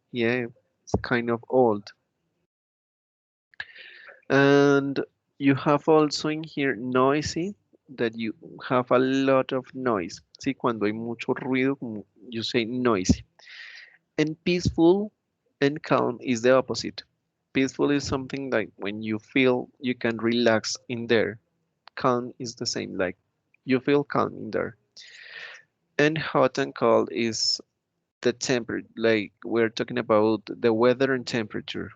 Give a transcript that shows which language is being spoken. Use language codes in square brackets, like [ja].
[en] Yeah, it's kind of old. And you have also in here noisy, that you have a lot of noise. [es] Sí, cuando hay mucho ruido, como [en] you say noisy. And peaceful and calm is the opposite. Peaceful is something like when you feel you can relax in there. Calm is the same, like you feel calm in there. And hot and cold is the temperature, like we're talking about the weather and temperature.